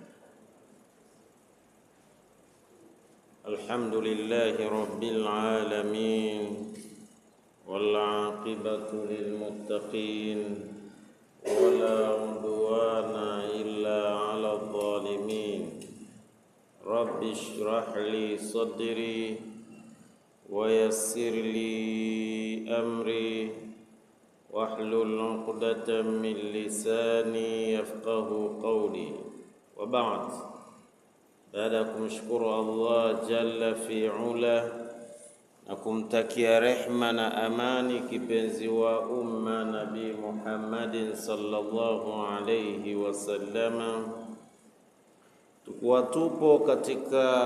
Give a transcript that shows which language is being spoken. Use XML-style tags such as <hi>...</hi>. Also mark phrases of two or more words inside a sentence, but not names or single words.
<ar>الحمد لله رب العالمين والعاقبة للمتقين ولا عدوان إلا على الظالمين. رب اشرح لي صدري ويسر لي أمري واحلل عقدة من لساني يفقهوا قولي. وبعد,</ar> <sw>baada ya kumshukuru Allah</sw> <ar>جل فعله</ar> <sw>na kumtakia rehma na amani kipenzi wa umma Nabii Muhammadin</sw> <ar>صلى الله عليه وسلم,</ar> <sw>tukuwa tupo katika</sw>